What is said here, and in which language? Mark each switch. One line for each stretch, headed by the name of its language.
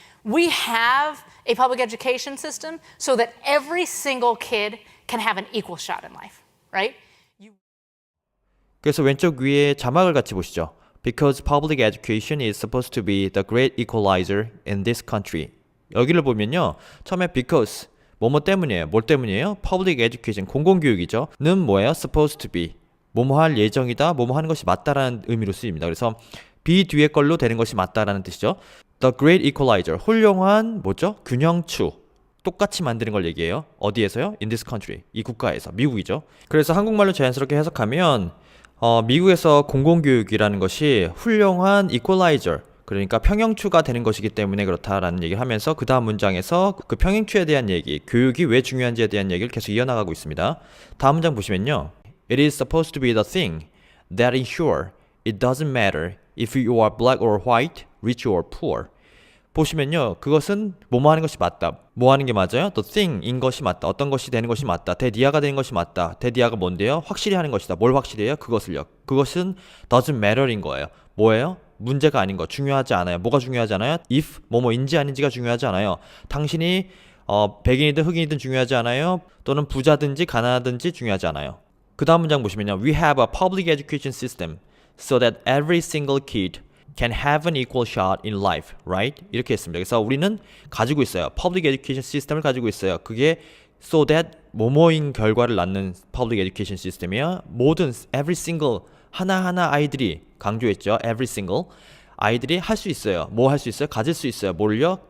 English: We have a public education system so that every single kid can have an equal shot in life, right?
Korean: 그래서 왼쪽 위에 자막을 같이 보시죠.
English: Because public education is supposed to be the great equalizer in this country.
Korean: 여기를 보면요. 처음에 because 뭐뭐 때문이에요. 뭘 때문이에요? Public education, 공공교육이죠. 는 뭐예요? Supposed to be. 뭐뭐 할 예정이다, 뭐뭐 하는 것이 맞다라는 의미로 쓰입니다. 그래서 be 뒤에 걸로 되는 것이 맞다라는 뜻이죠. The great equalizer, 훌륭한 뭐죠? 균형추. 똑같이 만드는 걸 얘기해요. 어디에서요? In this country. 이 국가에서. 미국이죠. 그래서 한국말로 자연스럽게 해석하면 미국에서 공공교육이라는 것이 훌륭한 equalizer, 그러니까 평형추가 되는 것이기 때문에 그렇다라는 얘기를 하면서 그 다음 문장에서 그 평형추에 대한 얘기, 교육이 왜 중요한지에 대한 얘기를 계속 이어나가고 있습니다. 다음 문장 보시면요.
English: It is supposed to be the thing that ensure it doesn't matter if you are black or white, rich or poor.
Korean: 보시면요. 그것은 뭐뭐 하는 것이 맞다. 뭐 하는 게 맞아요? The thing인 것이 맞다. 어떤 것이 되는 것이 맞다. 대디아가 되는 것이 맞다. 대디아가 뭔데요? 확실히 하는 것이다. 뭘 확실히 해요? 그것을요. 그것은 doesn't matter인 거예요. 뭐예요? 문제가 아닌 거. 중요하지 않아요. 뭐가 중요하지 않아요? If 뭐뭐인지 아닌지가 중요하지 않아요. 당신이 백인이든 흑인이든 중요하지 않아요. 또는 부자든지 가난하든지 중요하지 않아요. 그 다음 문장 보시면요.
English: We have a public education system so that every single kid can have an equal shot in life, right?
Korean: 이렇게 했습니다. 그래서 우리는 가지고 있어요. public education 시스템을 가지고 있어요. 그게 so that 뭐뭐인 결과를 낳는 public education 시스템이야. 모든 every single 하나하나 아이들이 강조했죠. every single 아이들이 할 수 있어요. 뭐 할 수 있어요? 가질 수 있어요. 뭘요?